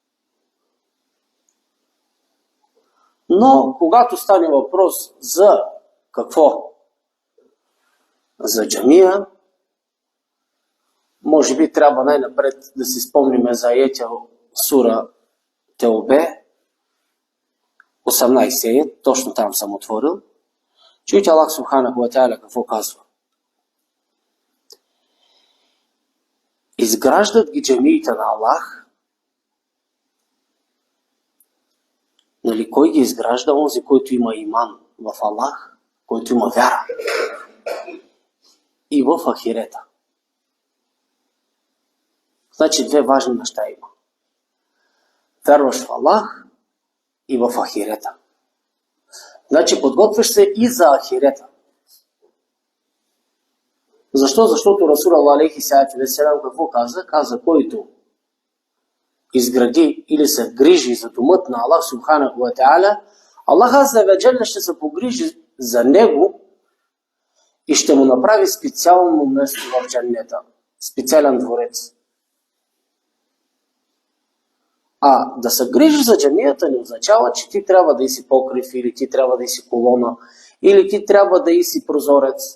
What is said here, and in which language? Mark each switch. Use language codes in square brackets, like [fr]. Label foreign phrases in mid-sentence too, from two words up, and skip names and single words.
[bg] Но когато стане въпрос за какво? За джамия, може би трябва най-напред да си спомним за аятя сура Теубе, 18 аят, точно там съм отворил. Чуйте [ar] الله سبحانه وتعالى [bg] какво казва. Изграждат ги джамиите на Аллах. Кой ги изгражда? Онзи, който има иман в Аллах, който има вяра и в ахирета. Значи две важни неща има. Вярваш в Аллах и в ахирета. Значи подготвяш се и за ахирета. Защо? Защото [ar] رسول عليه الصلاة والسلام [bg] какво каза? Каза, който изгради или се грижи за домът на [ar] الله سبحانه وتعالى, الله عز وجل [bg] ще се погрижи за него и ще му направи специално место в джаннета, специален дворец. А да се грижиш за джамията не означава, че ти трябва да иси покрив, или ти трябва да иси колона, или ти трябва да иси прозорец.